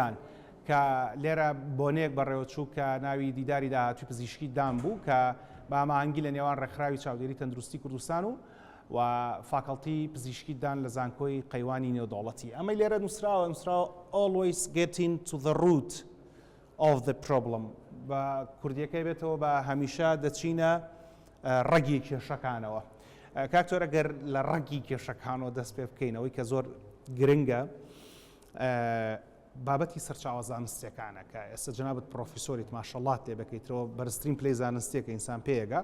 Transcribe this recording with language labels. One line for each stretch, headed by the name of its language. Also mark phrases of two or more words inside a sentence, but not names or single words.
Central Kurdish: ددان کە لێرە بۆنەیەک بەڕێوەچوو کە ناوی دیداری داهاتووی پزیشکی دام بوو کە بە ئاماهەنگی لە نێوان ڕێکخراوی چاودێری تەندروستی کوردستان و فاکەڵتی پزیشکی دان لە زانکۆی قەیوانی نێودەوڵەتی. ئەمەی لێرە نووسراوە
English: always getting to the root of the problem
Central Kurdish: بە کوردیەکەی بێتەوە بە هەمیشە دەچینە ڕەگی کێشەکانەوە. کاکتۆرە گەر لە ڕەگی کێشەکانەوە دەست پێ بکەینەوەی کە زۆر گرنگە بابەتی سەرچاوە زانستیەکانە کە ئێستا جەنابەت پرۆفیسۆریت ماشەڵات لێ بکەیتەوە بەرزترین پلەی زانستیە کە ئینسان پێیەگا.